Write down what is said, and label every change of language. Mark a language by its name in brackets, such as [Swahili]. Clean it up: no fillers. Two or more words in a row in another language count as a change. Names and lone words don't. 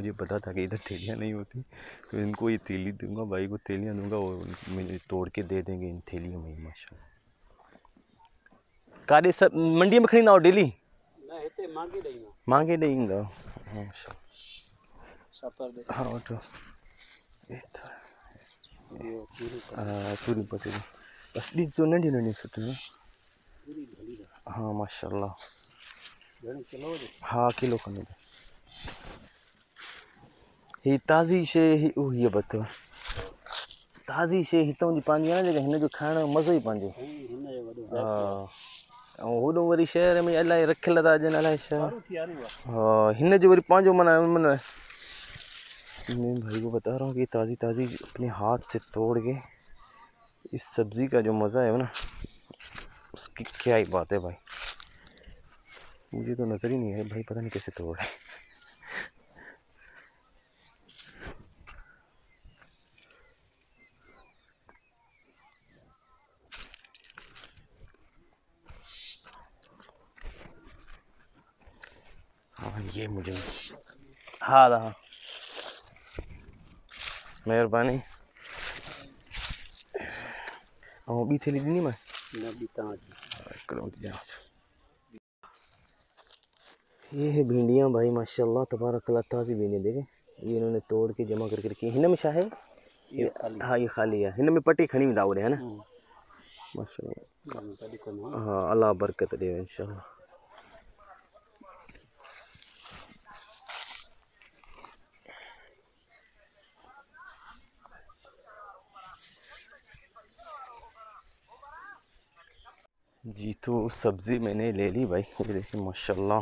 [Hindi] मुझे पता था कि इधर थैलियाँ नहीं होती, तो इनको ये थैली दूंगा, भाई को थैलियाँ दूंगा, और मुझे तोड़ के दे देंगे इन थैलियों में माशाल्लाह। [Sindhi] काॾे सब मंडी में खणी ना हो डेली मांगे ॾेईंदा। हाँ वठो पूरी पटेरी बस ॾिसो, नंढी नंढी सुठियूं। हाँ माशाल्लाह। हाँ किलो खनि ही ताज़ी शइ उही अथव। ताज़ी शइ हितां जी पंहिंजी आहे न, जेका हिन जो खाइण जो मज़ो ई पंहिंजो। हा ऐं होॾो वरी शहर में अलाए रखियल था अॼु अलाए छा। [Hindi] हाँ [Sindhi] हिन जो वरी पंहिंजो माना माना [Hindi] मैं भाई को बता रहा हूँ कि ताज़ी ताज़ी अपने हाथ से तोड़ के इस सब्ज़ी का जो मज़ा है ना, उसकी क्या ही बात है भाई। मुझे तो नज़र ही नहीं है भाई, पता नहीं कैसे तोड़ है। हाँ ये मुझे हाँ हाँ मेहरबानी। [Sindhi] ऐं ॿी थैली ॾिनी [Hindi] मैं ये है भिंडियाँ भाई [Arabic] ما شاء الله تبارك الله. [Hindi] ताज़ी भिंडियाँ देखें, ये इन्होंने तोड़ के जमा करके रखी है। [Sindhi] हिन में छा है? [Hindi] हाँ ये खाली है, [Sindhi] हिन में पटी खणी वेंदा होॾे है ना माशाल्लाह। [Hindi] हाँ [Sindhi] अल्लाह बरकत ॾे [Hindi] इंशाल्लाह। जी तो सब्ज़ी मैंने ले ली भाई, ये देखिए माशाल्लाह।